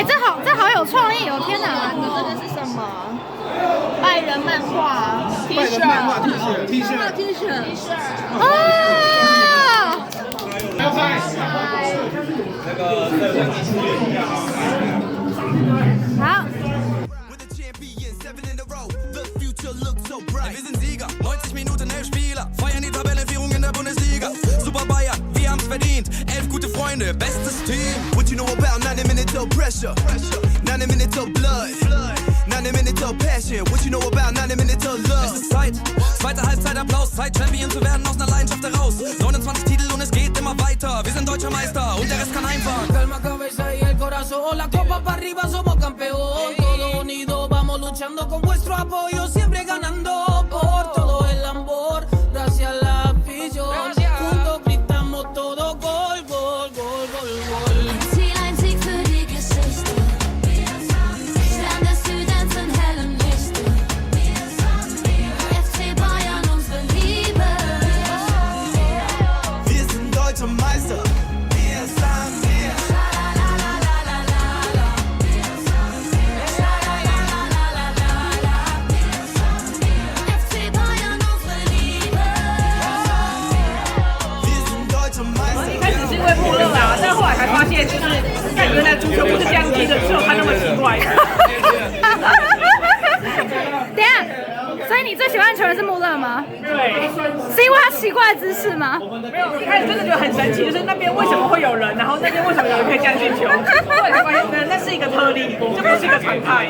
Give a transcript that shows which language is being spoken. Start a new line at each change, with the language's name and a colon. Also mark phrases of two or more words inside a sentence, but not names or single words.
Chinese: 哎，这好有创意哦！天哪，这个是什么？拜仁漫画 T 恤 T 恤哦！好。
German: Wir sind Sieger, 90 Minuten, 11 Spieler, feiern die Tabellenführung in der Bundesliga. Super Bayern, wir haben's verdient, 11 gute Freunde, bestes Team.
English: What you know about 90 minutes of pressure, 90 minutes of blood, 90 minutes of passion. What you know about 90 minutes of love.
German: Es ist Zeit, zweite Halbzeit Applaus, Zeit Champion zu werden aus einer Leidenschaft heraus. 29 Titel und es geht immer weiter, wir sind Deutsche. deutscher Meister und der Rest kann heimfahren.
Spanish: Calma, cabeza y el corazón, la copa para arriba somos campeón. Todos unidos vamos luchando con vuestro apoyo, siempre ganando por todo el amor. Gracias a la afición, juntos gritamos todo gol, gol, gol, gol, gol.
German: Ein Sieg für die Geschichte. Stern des Südens in hellem Lichte. FC Bayern, unsere Liebe. Wir sind deutscher Meister. Wir sind wir. FC Bayern, unsere Liebe. Wir sind deutscher Meister.
Chinese: 一开始是因为穆勒啦，但后来才发现，就是看原来足球不是这样踢的，只有他那么奇怪。等一下，所以你最喜欢的球员是穆勒吗？对，是因为他奇怪的姿势吗？没有，一开始真的觉得很神奇，就是那边为什么会有人，然后那边为什么有人可以这样进球，后来才发现，那是一个特例，这不是一个常态。